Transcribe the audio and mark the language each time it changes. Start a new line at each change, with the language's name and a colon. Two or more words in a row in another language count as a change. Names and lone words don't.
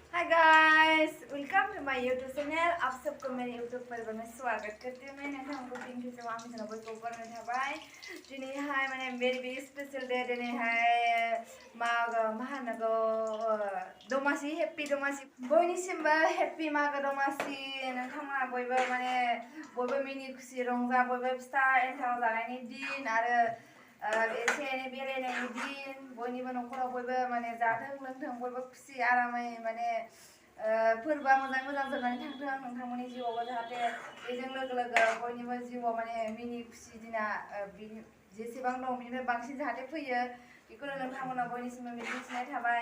English: guys, welcome to my YouTube channel.
Hindi: आप सबको मेरे YouTube पर मैं स्वागत करती हूँ।
Bodo: मैं नोंथांखौ
English: thank you so much
Bodo: जों बयखौ बरायनाय थाबाय। दिनैहाय माने
English: very special day
Bodo: दिनैहाय मा होनांगौ दमासि हैप्पी दमासि बयनिसिमबो हैप्पी मागो दमासि नोंथांमोना बयबो माने बयबो मिनि खुसि रंजा बयबो फिथा एन्थाव जानायनि दिन आरो एसे एनै बेरायनायनि दिन बयनिबो न'खराव बयबो माने जाथों लोंथों बयबो खुसि आरामै माने फोरबोआ मोजाङै मोजां जोबनानै थांथों नोंथांमोननि जिउआवबो जाहाथे बेजों लोगो लोगो बयनिबो जिउआव माने मिनि खुसि दिना जेसेबां दं बिनिफ्राय बांसिन जाहाथे फैयो बेखौनो नोंथांमोना बयनिसिमबो मिजिंथिनाय थाबाय।